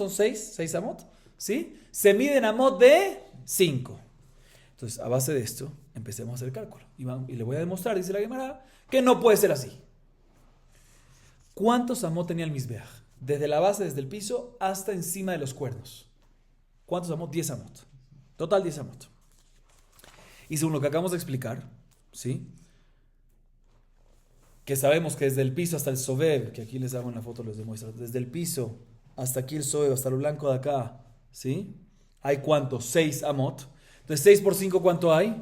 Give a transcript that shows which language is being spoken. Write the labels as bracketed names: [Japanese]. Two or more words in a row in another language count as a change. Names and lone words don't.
[Spanish] Son 6 amot, ¿sí? Se miden amot de 5. Entonces, a base de esto, empecemos a hacer el cálculo. Y le voy a demostrar, dice la Gemara, que no puede ser así. ¿Cuántos amot tenía el Mizbeach? Desde la base, desde el piso, hasta encima de los cuernos. ¿Cuántos amot? 10 amot. Total 10 amot. Y según lo que acabamos de explicar, ¿sí? Que sabemos que desde el piso hasta el Sobev, que aquí les hago en la foto, les demuestro, desde el piso hasta aquí el Sobev, hasta lo blanco de acá, ¿sí? ¿Hay cuántos? 6 amot. Entonces, 6 por 5, ¿cuánto hay?